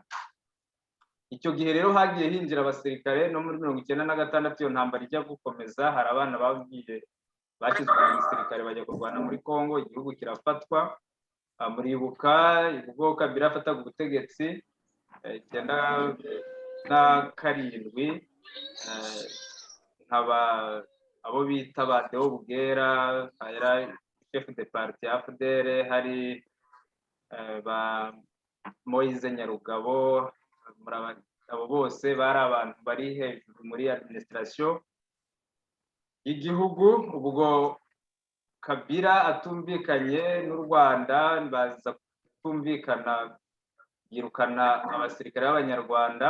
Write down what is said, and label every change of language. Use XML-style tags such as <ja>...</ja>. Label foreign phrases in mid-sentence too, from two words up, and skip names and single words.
<rw>Icyo gihe rero hagiye hinjira abasirikare, no muri 1996 iyo ntambara ijya gukomeza, hari abana bashyizwe mu gisirikare bajya kurwana muri Congo, igihugu kirafatwa. Muribuka ubwo Kabila afataga ubutegetsi 1997, abo bita ba Deo Bugera,</rw> <fr>chef de parti</fr> <rw>AFDL, hari ba Moise Nyarugabo, abo bose bari abantu bari hejuru muri administration y'igihugu. Ubwo Kabila atumvikanye n'u Rwanda, baza kutumvikana, yirukana abasirikare b'abanyarwanda.</rw>